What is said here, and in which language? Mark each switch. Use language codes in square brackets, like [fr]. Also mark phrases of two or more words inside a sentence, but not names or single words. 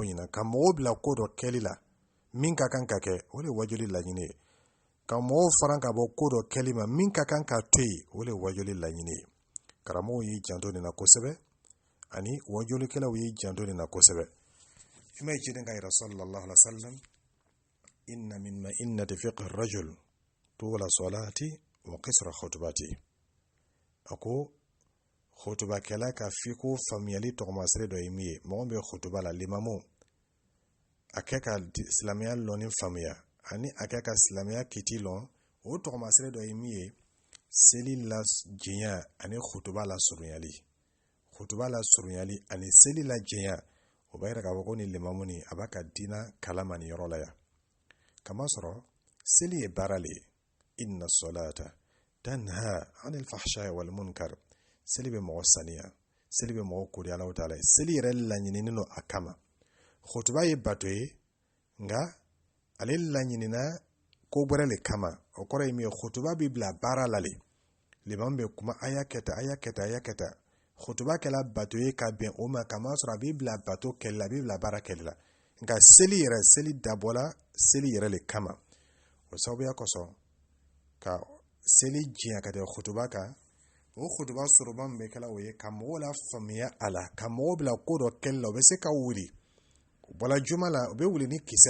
[bm] ɲɛna ka mɔgɔw bila ko dɔ kɛli la min ka kan ka kɛ o de wajoli laɲini ye ka mɔgɔw faran ka bɔ ko dɔ kɛli ma min ka kan ka to yen o de wajoli laɲini ye karamɔgɔw y'i janto nin na kosɛbɛ ani wajolikɛlaw y'i janto nin na kosɛbɛ i ma ciden ka yira [ar] صلى الله عليه وسلم إن من مئنة فقه الرجل طول صلاة و قصر خطبة [bm] ako khutbakɛla ka fiko famiyali tɔgɔmasire dɔ ye min ye mɔgɔ bɛ khutba la limamu a kɛ ka silamɛya lɔnni faamuya ani a kɛ ka silamɛya kiti lɔn o tɔgɔmasire dɔ ye min ye seli la jɛnya ani khutba la surunyali ani seli la jɛnya o b'a yira k'a fɔ ko ni limamu ni a b'a ka diina kalama nin yɔrɔ la yan kamasɔrɔ seli ye baara le ye [ar] إن الصلاة تنهى عن الفحشاء والمنكر [bm] seli bɛ mɔgɔ saniya seli bɛ mɔgɔ kori Alahu taala ye seli yɛrɛ laɲininen don a kama khutba ye bato ye nka ale laɲinina ko bɛrɛ le kama o kɔrɔ ye min ye khutba bɛ bila baara la le limamu bɛ kuma a y'a kɛ tan khutba kɛla bato ye ka bɛn o ma kamasɔrɔ a bɛ bila bato kɛli la a bɛ bila baara kɛli la nka seli dabɔla seli yɛrɛ le kama o sababuya kosɔn ka seli jɛnya ka tɛmɛ khutba kan o khutba sɔrɔba min bɛ kɛla o ye ka mɔgɔw la faamuya a la ka mɔgɔw bila ko dɔ kɛli la o bɛ se ka wuli o bɔla juma la o bɛ wuli ni kisɛ